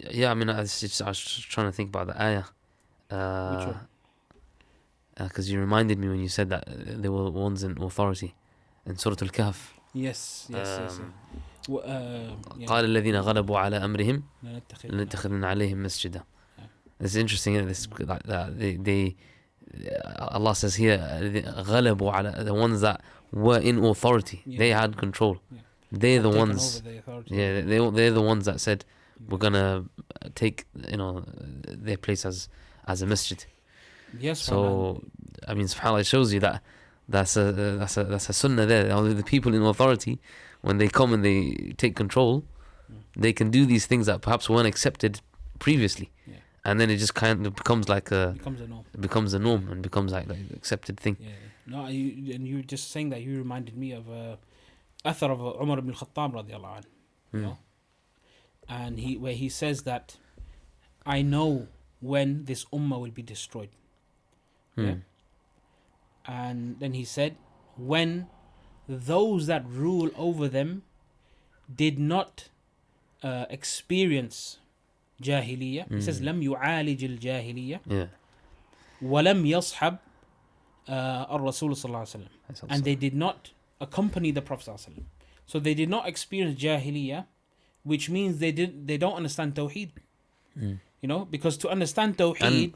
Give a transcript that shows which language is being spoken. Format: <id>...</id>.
<en>I mean, I was trying to think about the ayah. Because you reminded me when you said that they were ones in authority in Surah Al-Kahf. Yes.</en> <ar>قال الذين غلبوا على أمرهم لنتخذن عليهم مسجدا.</ar> <en>It's interesting, they Allah says here,</en> <ar>غلبوا على</ar> <en>the ones that were in authority. Yeah. They had control. Yeah. They're the Taken ones. over the authority. Yeah, they're the ones that said we're gonna take their place as a masjid. Yes. So I mean, subhanallah, it shows you that that's a sunnah there. The people in authority, when they come and they take control, they can do these things that perhaps weren't accepted previously. Yeah. And then it just kind of becomes like becomes a norm. it becomes a norm and becomes like accepted thing. Yeah. No, you just saying that, you reminded me of Athar of Umar ibn Khattab radiallahu anhu. You know? And where he says that I know when this ummah will be destroyed. Yeah? And then he said, when those that rule over them did not experience jahiliyyah. He says,</en> <ar>لم يعالج الجاهلية ولم يصحب الرسول صلى الله عليه وسلم.</ar> <en>And they did not accompany the Prophet صلى الله عليه وسلم. So they did not experience jahiliyyah, which means they don't understand tawheed. You know, because to understand tawheed,</en>